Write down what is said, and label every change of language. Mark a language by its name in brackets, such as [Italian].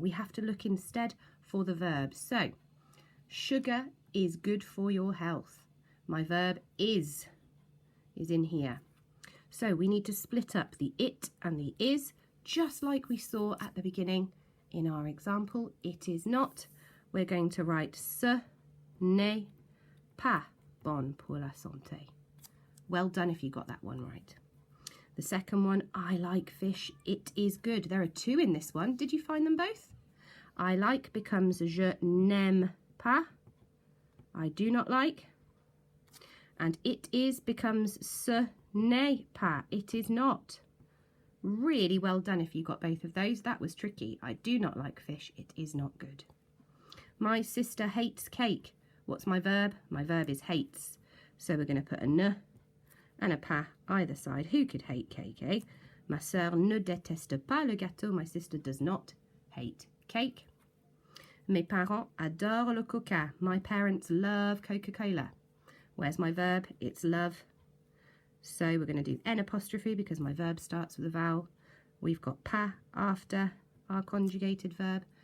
[English] We have to look instead for the verb. So, sugar is good for your health. My verb is in here. So we need to split up the it and the is, just like we saw at the beginning in our example. It is not. We're going to write [French] ce n'est pas bon pour la santé. [English] Well done if you got that one right. The second one, I like fish. It is good. There are 2 in this one. Did you find them both? I like becomes [French] je n'aime pas. [English] I do not like. And it is becomes [French] ce n'est pas. [English] It is not. Really well done if you got both of those. That was tricky. I do not like fish. It is not good. My sister hates cake. What's my verb? My verb is hates. So we're going to put a ne and a pas either side. Who could hate cake, eh? [French] Ma sœur ne déteste pas le gâteau. [English] My sister does not hate cake. [French] Mes parents adorent le coca. [English] My parents love Coca-Cola. Where's my verb? It's love. So we're going to do N apostrophe because my verb starts with a vowel. We've got pas after our conjugated verb.